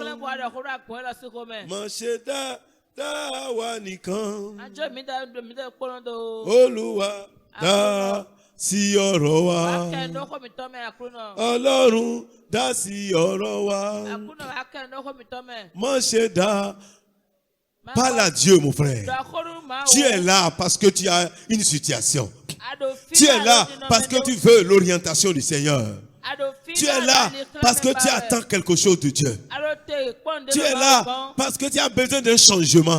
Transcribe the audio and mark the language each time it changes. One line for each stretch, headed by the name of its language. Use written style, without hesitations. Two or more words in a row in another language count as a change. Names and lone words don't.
Yoruba: Má ṣe dá wa nìkan. Olúwa dá sí ọ̀rọ̀ wa. Ọlọ́run dá sí ọ̀rọ̀ wa. Má ṣe dá.
French: Parle à Dieu, mon frère. Tu es là parce que tu as une situation. Tu es là parce que tu veux l'orientation du Seigneur. Tu es là parce que tu attends quelque chose de Dieu. Tu es là parce que tu as besoin d'un changement.